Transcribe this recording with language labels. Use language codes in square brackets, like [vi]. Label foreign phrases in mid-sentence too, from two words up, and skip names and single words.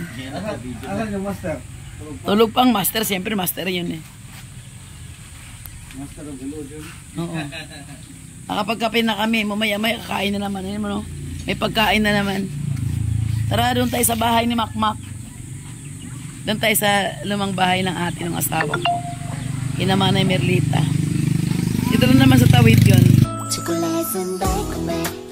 [tl] Asan yung master? Tulog pang master, siyempre master yun eh. [en] Master of the Lord yun. [tl] Oo. Nakapagkape na kami, mamaya-maya kakain na naman. Ano, no? May pagkain na naman. Tara, doon tayo sa bahay ni Makmak. Doon tayo sa lumang bahay ng ate ng asawa ko. Kinamanay Merlita. Dito na naman sa tawid yun. [ko] 초콜릿은 달콤해